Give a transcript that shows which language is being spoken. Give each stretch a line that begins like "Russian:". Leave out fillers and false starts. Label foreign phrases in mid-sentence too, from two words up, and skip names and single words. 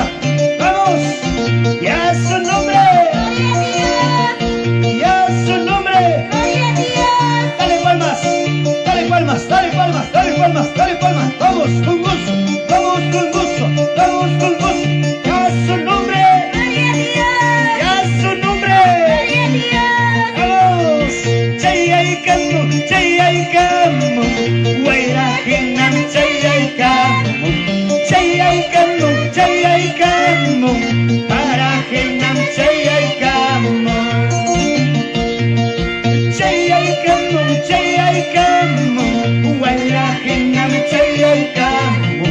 Spanish: Vamos, ya es su nombre. Ya es su nombre. Dale palmas, dale palmas, dale palmas, dale palmas, dale palmas. Vamos con gusto, vamos con gusto, vamos con gusto. Ya es su nombre. Ya es su nombre. Vamos,
Quechua: Chayay Kamu, Waira Hinam Chayay Kamu, Chayay Kamu, para Hinam Chayay Kamu, Chayay Kamu, Waira Hinam Chayay Kamu.